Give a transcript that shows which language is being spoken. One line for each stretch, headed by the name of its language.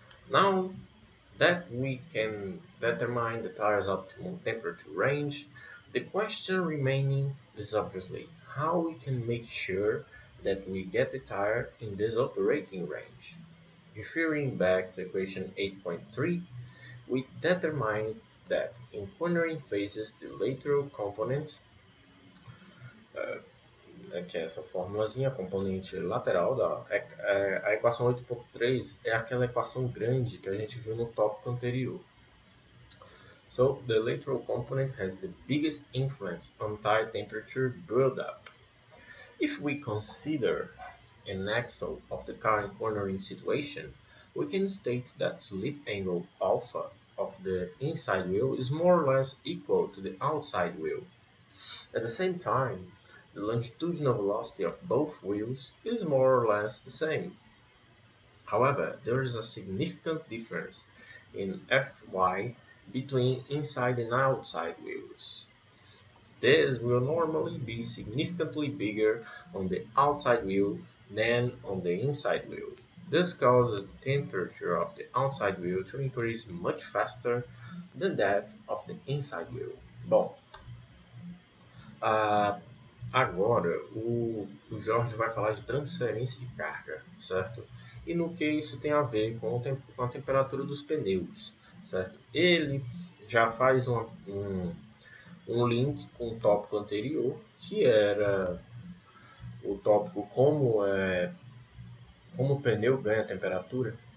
English: Now that we can determine the tire's optimal temperature range, the question remaining is obviously how we can make sure that we get the tire in this operating range. Referring back to equation 8.3, we determined that in cornering phases the lateral component,
Portuguese: que é essa formulazinha, componente lateral, a equação 8.3 é aquela equação grande que a gente viu no tópico anterior.
English: So the lateral component has the biggest influence on tire temperature buildup. If we consider an axle of the car in cornering situation, we can state that slip angle alpha of the inside wheel is more or less equal to the outside wheel. At the same time, the longitudinal velocity of both wheels is more or less the same. However, there is a significant difference in Fy between inside and outside wheels. This will normally be significantly bigger on the outside wheel than on the inside wheel. This causes the temperature of the outside wheel to increase much faster than that of the inside wheel.
Portuguese: Bom, agora o Jorge vai falar de transferência de carga, certo? E no que isso tem a ver com a temperatura dos pneus, certo? Ele já faz um link com o tópico anterior, que era o tópico como o pneu ganha temperatura.